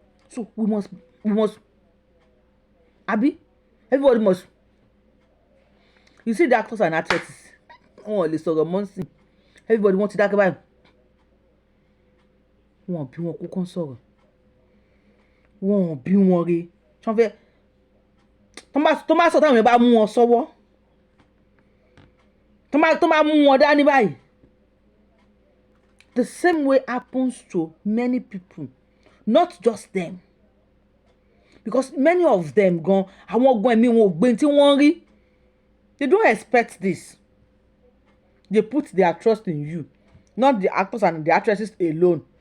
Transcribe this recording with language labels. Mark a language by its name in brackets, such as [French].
[English] So we must everybody must. You see the actors and actresses [Yoruba] wọn ò lè sọ̀rọ̀ mọ́ sí everybody wọ́n ti dákẹ́ báyìí wọ́n bí wọn kú kán sọ̀rọ̀ wọ́n bí wọn re tí wọ́n fẹ́ tó bá sọ táwọn èèyàn bá mú wọn sọ́wọ́ tó bá mú wọn dání báyìí. [English] The same way happens to many people, not just them. [Yoruba] Because many of them gan, àwọn gan ẹ̀mí wọn ò gbé tí wọ́n rí. [English] They don't expect this. They put their trust in you, not the actors and the actresses alone.